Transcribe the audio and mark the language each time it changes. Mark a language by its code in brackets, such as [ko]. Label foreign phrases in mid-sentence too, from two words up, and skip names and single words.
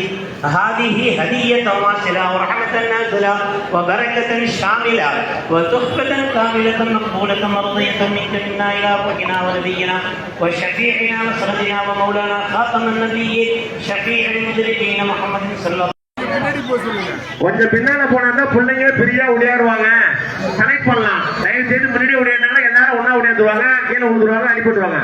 [ar] هذه هدية واصلة ورحمة نازلة وبركة شاملة وتحفة كاملة مقبولة مرضية منك منا إلى روحنا ونبينا وشفيعنا وسندنا ومولانا خاتم النبيين شفيع المذنبين محمد صلى الله. [ta] கொஞ்சம் பின்னால போனா பிள்ளைங்க பெரியா விளையாடுவாங்க, கனெக்ட் பண்ணலாம். தயவு செய்து முன்னாடி விளையாடுனாலும் எல்லாரும் ஒன்னா விளையாடுவாங்க, கீழே விழுந்துருவாங்க, அடிபட்டுருவாங்க.